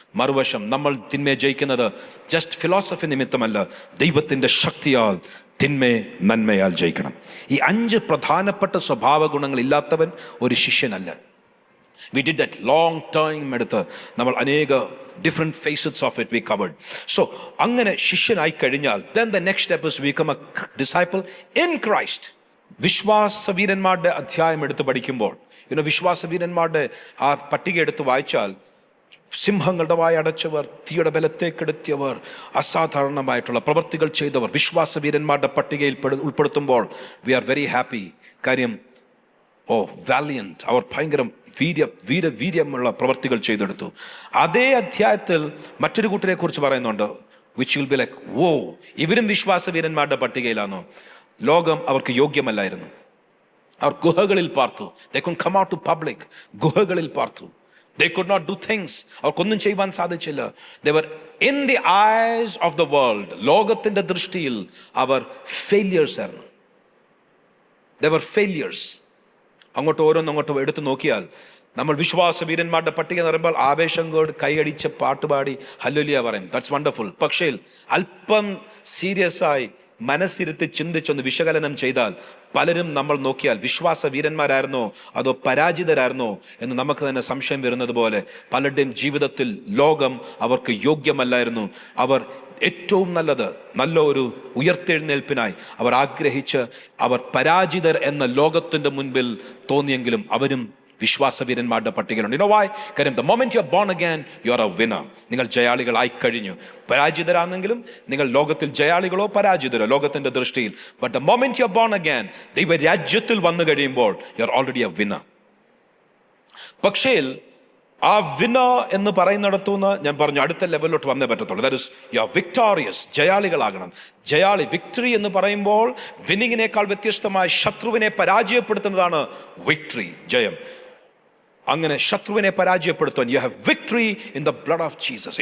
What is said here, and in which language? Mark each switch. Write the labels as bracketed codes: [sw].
[ml] മറുവശം, നമ്മൾ തിന്മയെ ജയിക്കുന്നത് ജസ്റ്റ് ഫിലോസഫി നിമിത്തമല്ല, ദൈവത്തിൻ്റെ ശക്തിയാൽ തിന്മയെ നന്മയാൽ ജയിക്കണം. ഈ 5 പ്രധാനപ്പെട്ട സ്വഭാവ ഗുണങ്ങൾ ഇല്ലാത്തവൻ ഒരു ശിഷ്യനല്ല. [en] we did that long time [ml] എടുത്ത് നമ്മൾ അനേക [en] Different phases of it we covered. So [ml] അങ്ങനെ ശിഷ്യനായി കഴിഞ്ഞാൽ [en] then the next step is become a disciple in Christ. [ml] വിശ്വാസവീരന്മാരുടെ അധ്യായം എടുത്ത് പഠിക്കുമ്പോൾ, വിശ്വാസവീരന്മാരുടെ ആ പട്ടിക എടുത്ത് വായിച്ചാൽ, സിംഹങ്ങളുടെ വായ അടച്ചവർ, തീയുടെ ബലത്തേക്കെടുത്തിയവർ, അസാധാരണമായിട്ടുള്ള പ്രവൃത്തികൾ ചെയ്തവർ, വിശ്വാസവീരന്മാരുടെ പട്ടികയിൽ ഉൾപ്പെടുത്തുമ്പോൾ [en] We are very happy. [ml] കാര്യം, വാലിയന്റ്, അവർ ഭയങ്കര വീര്യമുള്ള പ്രവൃത്തികൾ ചെയ്തെടുത്തു. അതേ അധ്യായത്തിൽ മറ്റൊരു കൂട്ടരെ കുറിച്ച് പറയുന്നുണ്ട്, [en] which will be like, [ml] ഇവരും വിശ്വാസവീരന്മാരുടെ പട്ടികയിലാണോ? ലോകം അവർക്ക് യോഗ്യമല്ലായിരുന്നു. അവർ ഗുഹകളിൽ പാർത്തു. [en] They couldn't come out to public. [ml] ഗുഹകളിൽ പാർത്തു. [en] They could not do things. [ml] അവർക്കൊന്നും ചെയ്യുവാൻ സാധിച്ചില്ല. [en] They were in the eyes of the world. [ml] ലോകത്തിന്റെ ദൃഷ്ടിയിൽ അവർ failures ആയിരുന്നു. [en] They were failures. [ml] അങ്ങോട്ടും എടുത്തു നോക്കിയാൽ, നമ്മൾ വിശ്വാസവീരന്മാരുടെ പട്ടിക എന്ന് പറയുമ്പോൾ ആവേശം കൊണ്ട് കൈയടിച്ച് പാട്ടുപാടി ഹല്ലേലൂയ പറയും. [en] That's wonderful. [ml] പക്ഷേ അല്പം സീരിയസ് ആയി മനസ്സിരുത്തി ചിന്തിച്ചൊന്ന് വിശകലനം ചെയ്താൽ, പലരും നമ്മൾ നോക്കിയാൽ വിശ്വാസവീരന്മാരായിരുന്നോ അതോ പരാജിതരായിരുന്നോ എന്ന് നമുക്ക് തന്നെ സംശയം വരുന്നത് പോലെ, പലരുടെയും ജീവിതത്തിൽ ലോകം അവർക്ക് യോഗ്യമല്ലായിരുന്നു. അവർ ഏറ്റവും നല്ല ഒരു ഉയർത്തെഴുന്നേൽപ്പിനായി അവർ ആഗ്രഹിച്ച് അവർ പരാജിതർ എന്ന ലോകത്തിൻ്റെ മുൻപിൽ തോന്നിയെങ്കിലും അവരും വിശ്വാസവീരന്മാരുടെ പട്ടികയിലുണ്ട്. [en] why? കാര്യം the moment you are born again, you are a winner. [ml] നിങ്ങൾ ജയാളികളായി കഴിഞ്ഞു. പരാജിതരാണെങ്കിലും നിങ്ങൾ ലോകത്തിൽ ജയാളികളോ പരാജിതരോ ലോകത്തിന്റെ ദൃഷ്ടിയിൽ. [en] But the moment you are born again, [ml] ദൈവരാജ്യത്തിൽ വന്നു കഴിയുമ്പോൾ [en] you are already a winner. [ml] പക്ഷേ ആ വിന്നർ എന്ന് പറയുന്നിടത്തുനിന്ന് ഞാൻ പറഞ്ഞു അടുത്ത ലെവലിലോട്ട് വന്നേ പറ്റത്തുള്ളൂ. [en] That is you are victorious. [ml] ജയാളികളാകണം. ജയാളി, victory എന്ന് പറയുമ്പോൾ വിന്നിങ്ങിനേക്കാൾ വ്യത്യസ്തമായ ശത്രുവിനെ പരാജയപ്പെടുത്തുന്നതാണ് വിക്ടറി, ജയം. അങ്ങനെ ശത്രുവിനെ പരാജയപ്പെടുത്താൻ [en] You have victory in the blood of Jesus.